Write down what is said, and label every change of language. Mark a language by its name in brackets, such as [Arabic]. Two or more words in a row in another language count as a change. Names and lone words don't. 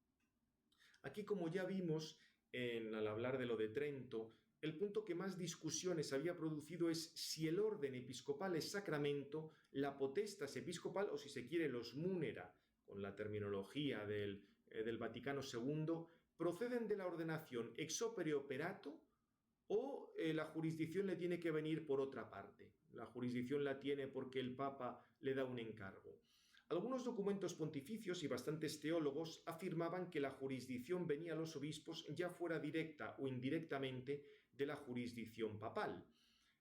[Spanish] Aquí, como ya vimos al hablar de lo de Trento, el punto que más discusiones había producido es si el orden episcopal es sacramento, la potestas episcopal o, si se quiere, los múnera, con la terminología del Vaticano II, proceden de la ordenación [Latin] ex opere operato [Spanish] o la jurisdicción le tiene que venir por otra parte. La jurisdicción la tiene porque el Papa le da un encargo. Algunos documentos pontificios y bastantes teólogos afirmaban que la jurisdicción venía a los obispos ya fuera directa o indirectamente de la jurisdicción papal.